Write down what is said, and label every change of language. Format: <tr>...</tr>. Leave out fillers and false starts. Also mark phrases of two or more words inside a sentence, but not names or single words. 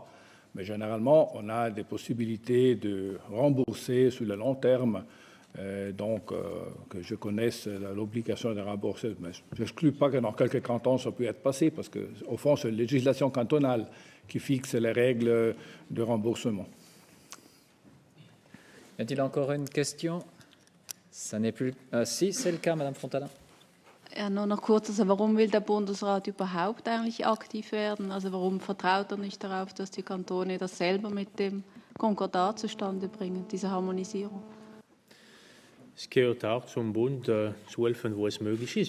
<fr>Mais généralement, on a des possibilités de rembourser sur le long terme, que je connaisse l'obligation de rembourser. Mais je n'exclus pas que dans quelques cantons, ça peut être passé, parce qu'au fond, c'est la législation cantonale qui fixe les règles de remboursement. Y a-t-il encore une question? Ça n'est plus... si, c'est le cas, Madame Fontana.</fr> <de>Ja, nur noch kurz, also warum will der Bundesrat überhaupt eigentlich aktiv werden? Also warum vertraut er nicht darauf, dass die Kantone das selber mit dem Konkordat zustande bringen, diese Harmonisierung? Es gehört auch zum Bund zu helfen, wo es möglich ist.</de>